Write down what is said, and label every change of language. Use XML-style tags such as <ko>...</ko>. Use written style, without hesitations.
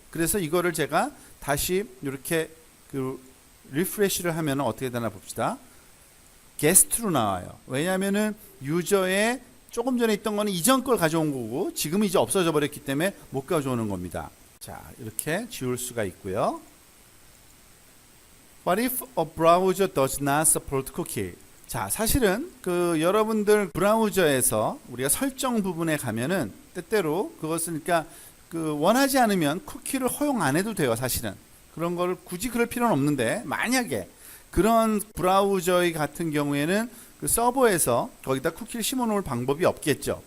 <ko>그래서 이거를 제가 다시 이렇게 그 리프레시를 하면 어떻게 되나 봅시다. 게스트로 나와요. 왜냐하면은 유저의 조금 전에 있던 거는 이전 걸 가져온 거고 지금은 이제 없어져 버렸기 때문에 못 가져오는 겁니다. 자, 이렇게 지울 수가 있고요.</ko> <en>What if a browser does not support cookie?</en> <ko>자, 사실은 그 여러분들 브라우저에서 우리가 설정 부분에 가면은 때때로 그것은 그러니까 그 원하지 않으면 쿠키를 허용 안 해도 돼요. 사실은 그런 거를 굳이 그럴 필요는 없는데 만약에 그런 브라우저 같은 경우에는 그 서버에서 거기다 쿠키를 심어 놓을 방법이 없겠죠.</ko>